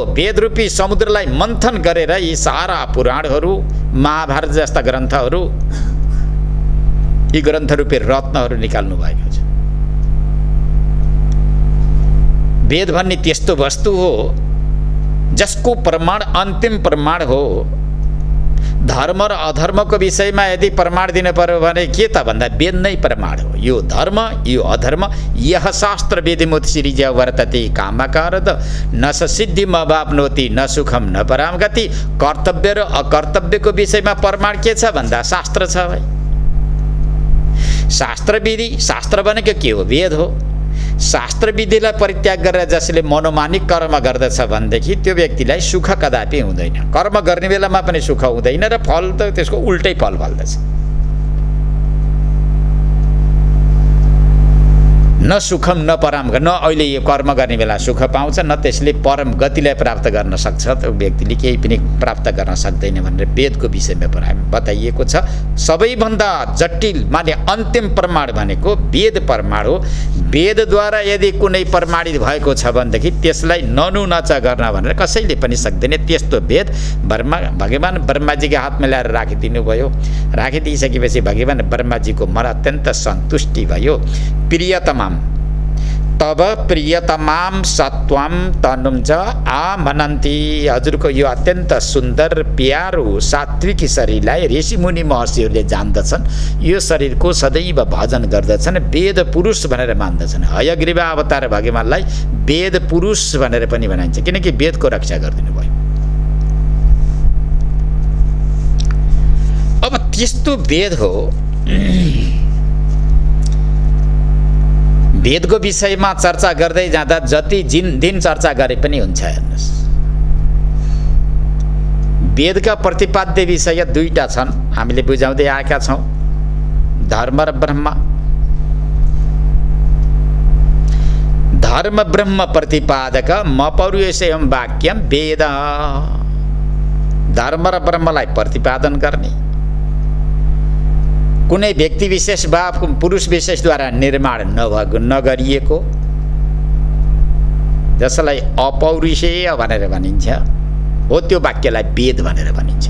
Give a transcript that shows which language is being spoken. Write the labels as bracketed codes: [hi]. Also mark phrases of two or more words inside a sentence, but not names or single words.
[ne] वेद रूपी समुद्रलाई मन्थन गरेर यी सारा पुराणहरू, महाभारत जस्ता ग्रन्थहरू, यी ग्रन्थ रूपी रत्नहरू निकाल्नु भएको छ। वेद भन्ने त्यस्तो वस्तु हो जसको प्रमाण अन्तिम प्रमाण हो। धर्म र अधर्मको विषयमा यदि प्रमाण दिनु पर्यो भने के त भन्दा वेद नै प्रमाण हो। यो धर्म, यो अधर्म, [sa] यह शास्त्र वेदिमुत सिरिज वर्तते कामकारद न स सिद्धिम वाप्नोति न सुखम न पराम गति। [ne] कर्तव्य र अकर्तव्यको विषयमा प्रमाण के छ भन्दा शास्त्र छ भाइ। शास्त्र विधि, शास्त्र भनेको के हो? वेद हो। शास्त्र विधिलाई परित्याग गरेर जसले मनोमानी कर्म गर्दछ भनेदेखि त्यो व्यक्तिलाई सुख कदापि हुँदैन। कर्म गर्ने बेलामा पनि सुख हुँदैन र फल त त्यसको उल्टै फल फल्दछ। [sa] न सुखम न परम, [ne] न अहिले यो कर्म गर्ने बेला सुख पाउँछ न त्यसले परम गतिलाई प्राप्त गर्न सक्छ। त्यो व्यक्तिले केही पनि प्राप्त गर्न सक्दैन भनेर वेदको विषयमा बताइएको छ। सबैभन्दा जटिल माने अन्तिम प्रमाण भनेको वेद प्रमाण हो। वेदद्वारा यदि कुनै प्रमाणित भएको छ भनेदेखि त्यसलाई ननु नच गर्न भनेर कसैले पनि सक्दैन। त्यस्तो वेद भगवान ब्रह्माजीको हातमा ल्याएर राखिदिनु भयो। राखिदिइसकेपछि भगवान ब्रह्माजीको मन अत्यन्त सन्तुष्टि भयो। [sa] प्रियतमाम तब प्रियतमाम सत्वम तनुम च आमनन्ति। [ne] हजुरको यो अत्यन्त सुन्दर प्यारो सात्विक शरीरलाई ऋषिमुनि महर्षिहरूले जान्दछन्। यो शरीरको सदैव भजन गर्दछन्। वेद पुरुष भनेर मान्दछन्। हयग्रीव अवतार भगवानलाई वेद पुरुष भनेर पनि भनिन्छ, किनकि वेदको रक्षा गरिदिनु भयो। अब त्यस्तो वेद हो। वेदको विषयमा चर्चा गर्दै जाँदा जति दिन चर्चा गरे पनि हुन्छ। हेर्नुहोस्, वेदका प्रतिपाद्य विषय दुईटा छन्, हामीले बुझाउँदै आएका छौँ, धर्म र ब्रह्म। [sa] धर्म ब्रह्म प्रतिपादक म पौरुषेयम वाक्यम वेद। [ne] धर्म र ब्रह्मलाई प्रतिपादन गर्ने, कुनै व्यक्ति विशेष वा पुरुष विशेषद्वारा निर्माण नगरिएको, जसलाई अपौरुषेय भनेर भनिन्छ, हो त्यो वाक्यलाई वेद भनेर भनिन्छ।